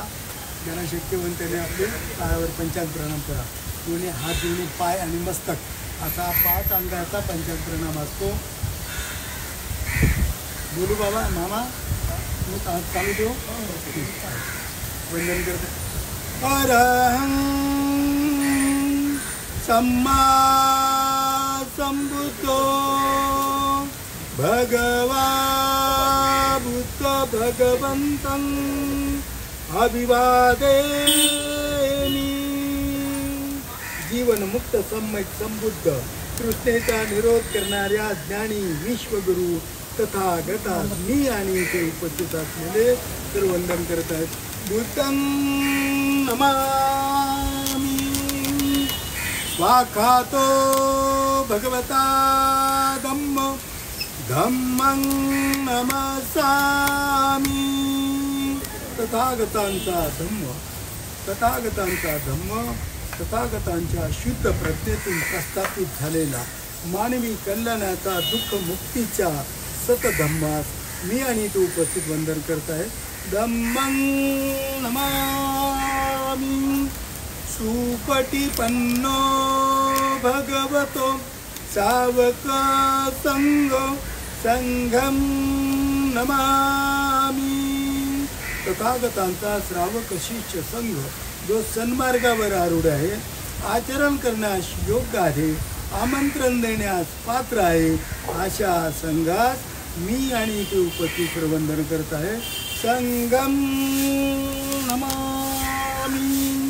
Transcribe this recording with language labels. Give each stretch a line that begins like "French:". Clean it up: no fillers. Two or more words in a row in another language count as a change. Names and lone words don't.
Marathi: ज्यांना शक्य होईल त्याने आपले पायावर पंचांग प्रणाम करा. दोन्ही हात दोन्ही पाय आणि मस्तक असा 5 अंगाचा पंचांग प्रणाम असतो. बोलू बाबा मामा तुम्ही हात चालू देऊ वंदन करते.
Pali: अरहं सम्मा संबुद्धो भगवा बुद्ध भगवन्तं अभिवादेमि.
Marathi: जीवनमुक्त सम्यक संबुद्ध तृष्णेचा निरोध करणाऱ्या ज्ञानी विश्वगुरु तथागता मी आणि ते उपस्थित असलेले तर वंदन करत आहेत.
Pali: बुद्धं नमामि स्वाखातो भगवता धम्मो धम्मं नमसामि.
Marathi: तथागतांचा धम्म तथागतांच्या शुद्ध प्रज्ञेतून प्रस्थापित झालेला मानवी कल्याणाचा दुःख मुक्तीच्या सतधम्मास मी आणि तू उपस्थित वंदन करत आहे.
Pali: धम्मं नमामि. सुपटिपन्नो भगवतो सावक संघं नमामि.
Marathi: तथागतांचा श्रावक शिष्य संघ जो सन्मार्गावर आरूढ आहे, आचरण करण्यास योग्य आहे, आमंत्रण देण्यास पात्र आहे, अशा संघास मी आणि ते उपस्थित वंदन करत आहे.
Pali: संगम नमामि.